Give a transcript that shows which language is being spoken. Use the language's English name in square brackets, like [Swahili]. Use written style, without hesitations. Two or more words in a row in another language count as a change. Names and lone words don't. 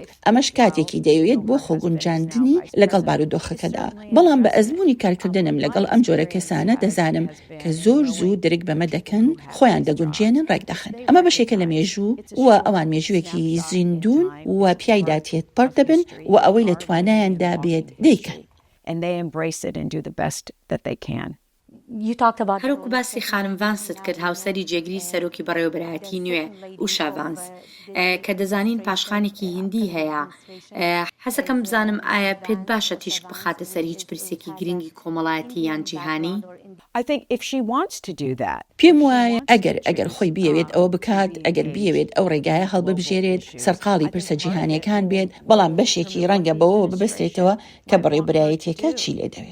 [Central Kurdish] ئەمەش کاتێکی دەیەوێت بۆ خۆگونجاندنی لەگەڵ بارودۆخەکەدا. بەڵام بە ئەزمموی کارکردنم لەگەڵ ئەم جۆرە کەسانە دەزانم کە زۆر زوو درک بەمە دەکەن، خۆیان دەگونجێنن، ڕێکدەخن. ئەمە بەشێکە لە مێژوو و ئەوان مێژوویەکی زیندون و پیایدا تێت پەڕ دەبن و ئەوەی لە توانایاندا بێت دەیکەن. [English] And they embrace it and do the best that they can. [Central Kurdish] هەروکو باسی خانم ڤانست کرد هاوسەری جێگری سەرۆکی بەڕێوەبەرایەتی نوێ ئوشا ڤانس کە دەزانین پاشخانێکی هیندی هەیە. حەزەکەم بزانم ئایا پێت باشە تیشک بخاتە سەر هیچ پرسێکی گرنگی کۆمەڵایەتی یان جیهانی؟ پێم وایە ئەگەر خۆی بیەوێت ئەوە بکات، ئەگەر بیەوێت ئەو ڕێگایە هەڵببژێرێت سەرقاڵی پرسە جیهانیەکان بێت، بەڵام بەشێکی ڕەنگە بەوە ببەستێتەوە کە بەڕێوەبەرایەتیەکە چی لێ دەوێت.